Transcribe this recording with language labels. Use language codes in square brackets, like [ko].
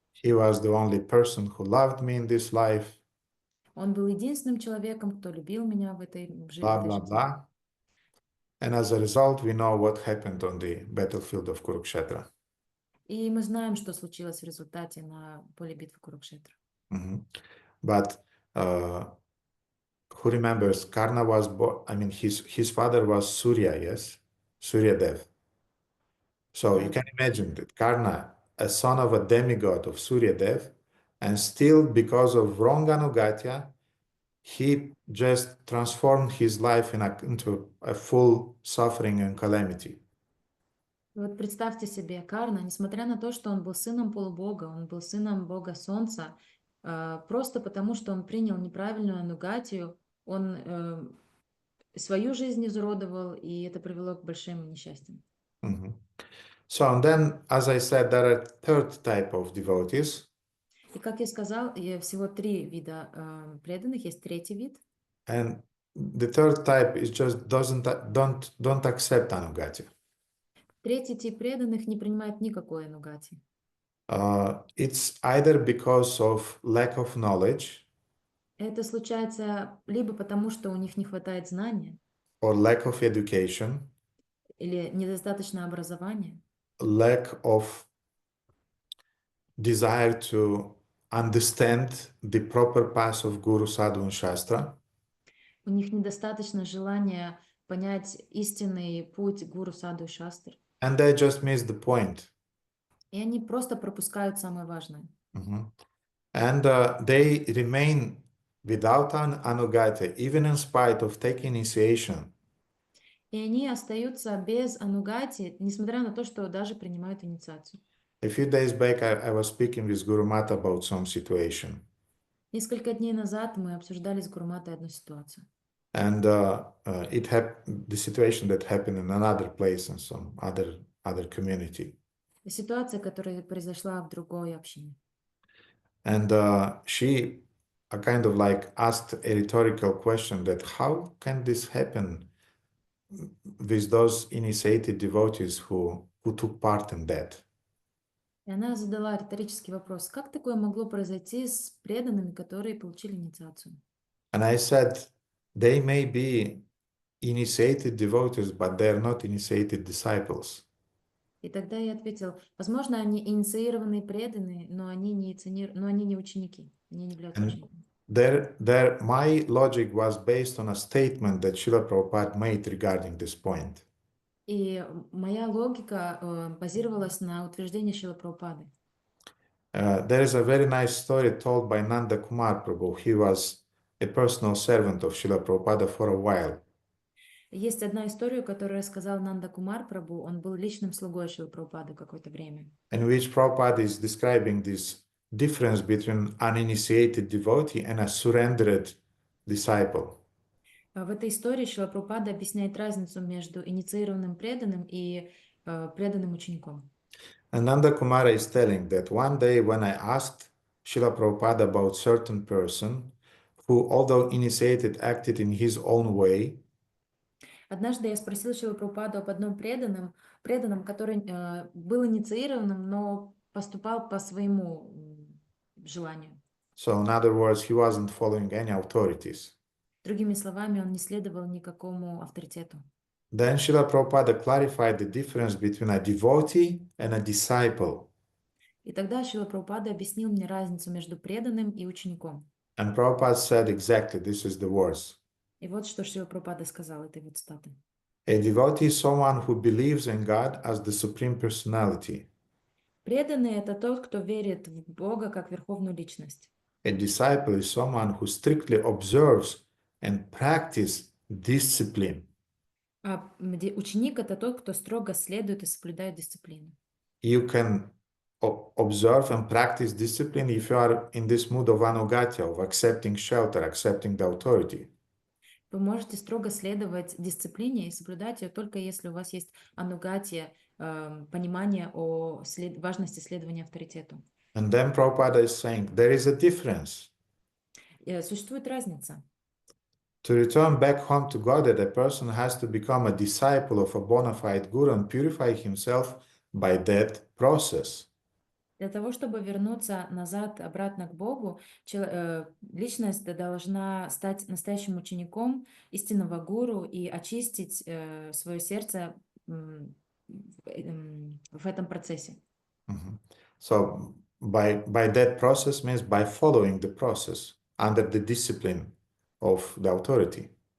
[en] He was the only person who loved me in this life. [ru] Он был единственным человеком, кто любил меня в этой жизни. [en] Blah, blah, blah. And as a result, we know what happened on the battlefield of Kurukshetra. [ru] И мы знаем, что случилось в результате на поле битвы Курукшетра. [en] But who remembers, Karna was born, I mean, his father was Surya, yes? Surya Dev. So you can imagine that Karna, a son of a demigod of Surya Dev, and still because of wrong anugatya, he just transformed his life into a full suffering and calamity. [ru] Вот представьте себе, Карна, несмотря на то, что он был сыном полубога, он был сыном бога солнца, просто потому, что он принял неправильную анугатию, он свою жизнь изуродовал, и это привело к большим несчастьям. Mhm. [en] So, and then, as I said, there are third type of devotees, [ru] И как я сказал, всего 3 вида преданных, есть 3-й вид. [en] and the third type is just don't accept anugatya. [ru] 3-й тип преданных не принимает никакой анугати. [en] It's either because of lack of knowledge [ru] Это случается либо потому, что у них не хватает знания, [en] or lack of education, [ru] или недостаточно образования, [en] lack of desire to understand the proper path of Guru, Sadhu, and Shastra, [ru] у них недостаточно желания понять истинный путь гуру, саду и шастры, [en] and they just miss the point. [ru] и они просто пропускают самое важное. Mhm. [en] And they remain without an anugatya, even in spite of taking initiation. [ru] И они остаются без анугати, несмотря на то, что даже принимают инициацию. [en] A few days back, I was speaking with Guru Mata about some situation. [ru] Несколько дней назад мы обсуждали с Гуруматой одну ситуацию. [en] And the situation that happened in another place in some other community. [ru] Ситуация, которая произошла в другой общине. [en] And she kind of like asked a rhetorical question that how can this happen with those initiated devotees who took part in that? [ru] И она задала риторический вопрос: как такое могло произойти с преданными, которые получили инициацию? [en] And I said, they may be initiated devotees, but they are not initiated disciples. [ru] И тогда я ответил: возможно, они инициированные преданные, но они не ученики, они не являются [en] And [ru] учениками. [en] my logic was based on a statement that Srila Prabhupada made regarding this point. [ru] И моя логика базировалась на утверждении Шрилы Прабхупады. [en] There is a very nice story told by Nanda Kumar Prabhu. He was a personal servant of Srila Prabhupada for a while. [ru] Есть одна история, которую рассказал Нанда Кумар Прабху. Он был личным слугой Шрилы Прабхупады какое-то время. [en] In which Prabhupada is describing this difference between an initiated devotee and a surrendered disciple. [ru] В этой истории Шрила Прабхупада объясняет разницу между инициированным преданным и преданным учеником. [en] And Nanda Kumara is telling that one day when I asked Srila Prabhupada about certain person who, although initiated, acted in his own way, [ru] Однажды я спросил Шрилу Прабхупаду об одном преданном, который был инициированным, но поступал по своему желанию. [en] so in other words, he wasn't following any authorities. [ru] Другими словами, он не следовал никакому авторитету. [en] Then Srila Prabhupada clarified the difference between a devotee and a disciple. [ru] И тогда Шрила Прабхупада объяснил мне разницу между преданным и учеником. [en] And Prabhupada said exactly, this is the words. [ru] И вот что Шрила Прабхупада сказал этой вот цитаты. [en] A devotee is someone who believes in God as the Supreme Personality. [ru] Преданный — это тот, кто верит в Бога как верховную личность. [en] A disciple is someone who strictly observes and practices discipline. [ru] А ученик — это тот, кто строго следует и соблюдает дисциплину. [en] You can observe and practice discipline if you are in this mood of ānugatya, of accepting shelter, accepting the authority. [ru] Вы можете строго следовать дисциплине и соблюдать ее только если у вас есть анугатия, понимание о важности следования авторитету. [en] And then Prabhupada is saying there is a difference. [ru] Существует разница. [en] To return back home to Godhead, a person has to become a disciple of a bona fide guru and purify himself by that process. [ru] Для того, чтобы вернуться назад, обратно к Богу, личность должна стать настоящим учеником истинного гуру и очистить свое сердце в этом процессе. [en] So by that process means by following the process under the discipline of the authority.